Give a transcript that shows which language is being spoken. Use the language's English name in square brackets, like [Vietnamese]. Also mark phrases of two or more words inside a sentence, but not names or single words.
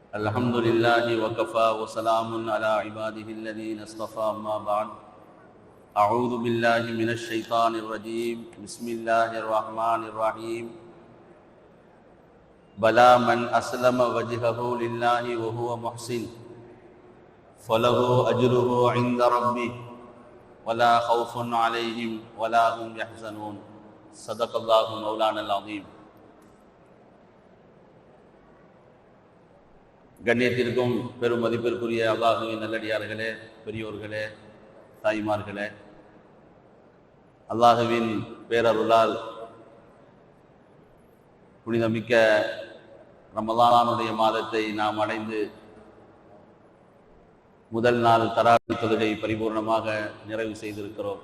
[Arabic] الحمد لله وكفى وسلام على عباده الذين اصطفى أما بعد أعوذ بالله من الشيطان الرجيم بسم الله الرحمن الرحيم بلى من أسلم وجهه لله وهو محسن فله أجره عند ربه ولا خوف عليهم ولا هم يحزنون صدق الله مولانا العظيم. [Tamil] கண்ணியத்திற்கும் பெரும் மதிப்பிற்குரிய அல்லாஹுவின் நல்லடியார்களே, பெரியோர்களே, தாய்மார்களே, அல்லாஹுவின் பேரருளால் புனிதமிக்க ரமலானுடைய மாதத்தை நாம் அடைந்து முதல் நாள் தராவி தொழுகை பரிபூர்ணமாக நிறைவு செய்திருக்கிறோம்.